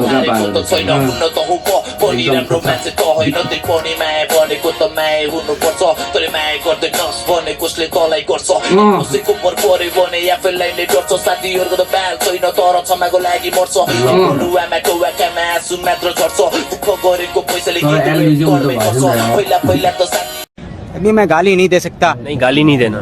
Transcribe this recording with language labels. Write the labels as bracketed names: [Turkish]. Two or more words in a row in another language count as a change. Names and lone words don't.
[Nepali] हारेको त छैन हुन त हो म पनि राम्रो मान्छे त होइन त्यही पनि माया भनेको त माया हुनुपर्छ तैँले माया गर्दैनस् भने कसले तँलाई गर्छ कसैको पर पऱ्यो भने आफैलाई नै डर्छ साथीहरूको त बाल छैन तर क्षमाको लागि मर्छ आमाको आँखामा आँसु मात्र झर्छ दुःख गरेको पैसाले गर्दै गर्छ पहिला त साथी [Hindi] अभी मैं गाली नहीं दे सकता नहीं गाली नहीं देना